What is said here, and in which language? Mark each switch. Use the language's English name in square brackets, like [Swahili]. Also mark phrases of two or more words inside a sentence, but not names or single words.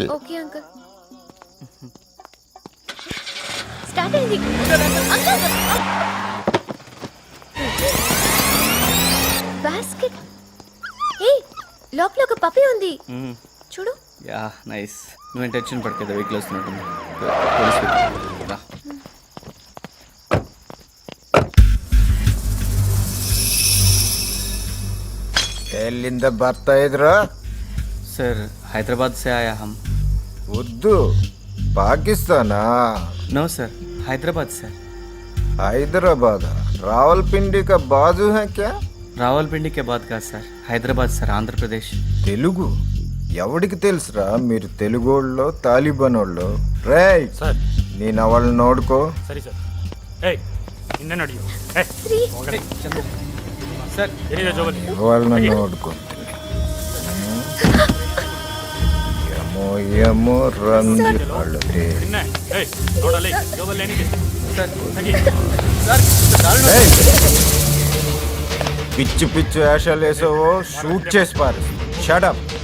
[Telugu] ఓకే అంకుల్. స్టార్ట్ అయింది. అంకుల్, బాస్కెట్. ఏ, లోపల ఒక పప్పి ఉంది చూడు. యా, నైస్. నువ్వేం టెన్షన్ పడకేదా, వెహికల్ వస్తున్నట్టుంది. పోలీస్ వెహికల్ రా. [Kannada] ಎಲ್ಲಿಂದ ಬರ್ತಾ ಇದ್ರು? [Hindi] सर, हैदराबाद से आया हम. उर्दू? पाकिस्ताना? नो सर, हैदराबाद से. हैदराबाद? रावलपिंडी का बाजू है क्या? రావల్పిండి के बाद का सर, हैदराबाद सर, [Telugu] ఆంధ్రప్రదేశ్. తెలుగు ఎవడికి తెలుసురా? మీరు తెలుగోళ్ళు తాలిబాన్ వాళ్ళు. రేయ్ సార్, నేను వాళ్ళని నోడుకో. [Kannada] ಸರಿ ಸರ್. ಏಯ್, ನಿನ್ನೆ ನಡೆಯು. ಸರ್, ಏನಿದೆ ಜೋಬಲ್ಲಿ? [Telugu] వాళ్ళని నోడుకుంటుంది. ఏమో ఏమో రంది వాళ్ళు. [Kannada] ನಿನ್ನೆ ಏಯ್ ನೋಡಲ್ಲಿ ಜೋಬಲ್ಲಿ ಏನಿದೆ? ಸರ್, ತೆಗಿ. [Telugu] ఏయ్, పిచ్చి పిచ్చి వేషాలు వేసావో షూట్ చేసి పారు. షడప్.